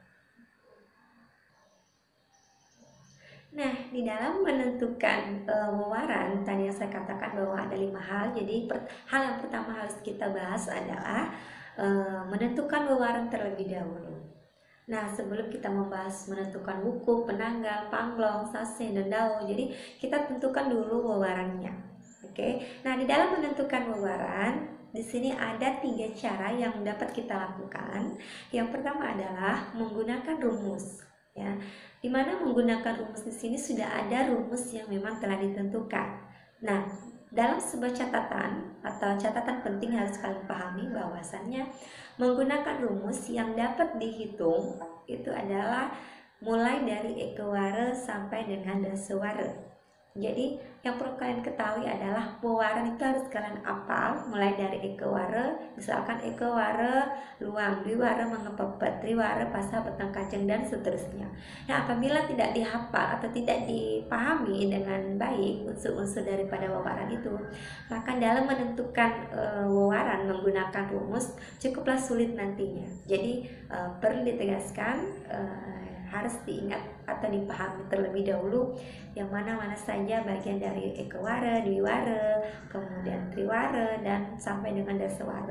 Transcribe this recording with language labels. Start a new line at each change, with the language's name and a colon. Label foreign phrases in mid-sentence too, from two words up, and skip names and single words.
Indonesian: Nah, di dalam menentukan wewaran, tadi yang saya katakan bahwa ada 5 hal. Jadi hal yang pertama harus kita bahas adalah menentukan wewaran terlebih dahulu. Nah, sebelum kita membahas menentukan wuku, penanggal, panglong, sase, dan dao, jadi kita tentukan dulu wewarannya. Oke. Nah, di dalam menentukan wewaran, di sini ada 3 cara yang dapat kita lakukan. Yang pertama adalah menggunakan rumus, ya. Dimana menggunakan rumus di sini sudah ada rumus yang memang telah ditentukan. Nah, dalam sebuah catatan atau catatan penting harus kalian pahami bahwasannya menggunakan rumus yang dapat dihitung itu adalah mulai dari ekewara sampai dengan dasewara. Jadi yang perlu kalian ketahui adalah wewaran itu harus kalian apal mulai dari ekewara, misalkan ekewara luang, dwiwara mengepepet, triwara pasah petang kacang, dan seterusnya. Nah, apabila tidak dihafal atau tidak dipahami dengan baik unsur-unsur daripada wewaran itu, maka dalam menentukan wewaran menggunakan rumus cukuplah sulit nantinya. Jadi perlu ditegaskan, harus diingat atau dipahami terlebih dahulu yang mana-mana saja bagian dari ekewara, dwiwara, kemudian triwara, dan sampai dengan dasewara.